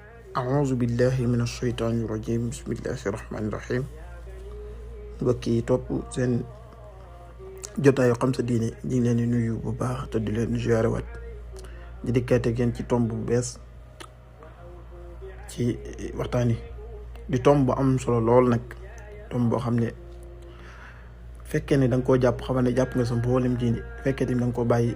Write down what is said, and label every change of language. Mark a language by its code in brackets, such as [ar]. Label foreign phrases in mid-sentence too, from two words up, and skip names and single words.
[ar] أعوذ بالله من الشيطان الرجيم بسم الله الرحمن الرحيم [wo] mbokk yi topp seen jotaayu xam sa diine ñu ngi leen di nuyu bu baax te di leen ziyaare waat di dikkaate ak yéen ci tomb bu bees ci waxtaan yi di tomb bu am solo lool nag tomb boo xam ne fekkee ne da nga koo jàpp xamal ne jàpp nga sa mboolem diine fekkee tamit da nga koo bàyyi